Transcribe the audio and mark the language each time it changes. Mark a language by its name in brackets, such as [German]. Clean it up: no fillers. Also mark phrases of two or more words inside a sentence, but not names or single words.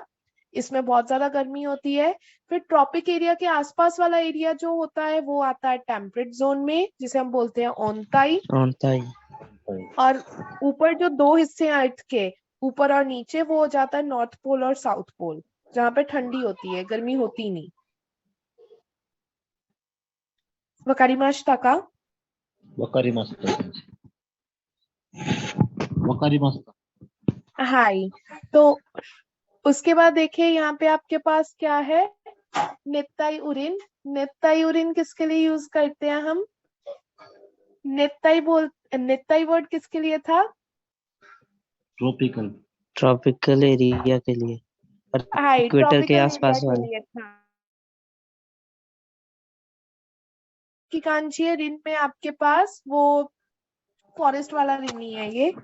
[Hindi] इसमें बहुत ज्यादा गर्मी होती है। फिर ट्रॉपिक एरिया के आसपास वाला एरिया जो होता है वो आता है टेम्परेट जोन में, जिसे हम बोलते हैं ओनताई। ओनताई। और ऊपर जो दो हिस्से हैं अर्थ के, ऊपर और नीचे, वो हो जाता है नॉर्थ पोल और साउथ पोल, जहाँ पे ठंडी होती है, गर्मी होती नहीं। [Japanese] わかりましたか? わかりました。わかりました。 [Hindi] हाई। तो उसके बाद देखिए यहाँ पे आपके पास क्या है? [Japanese] 熱帯雨林. 熱帯雨林 [Hindi] किसके लिए यूज करते हैं हम? नेत्ताई वर्ड किसके लिए था? ट्रॉपिकल। ट्रॉपिकल एरिया के लिए, और हाई, इक्वेटर के ट्रॉपिकल एरिया आसपास के वाले। लिए था। की कांची है रिन में आपके पास, वो फॉरेस्ट वाला रिन ही है ये।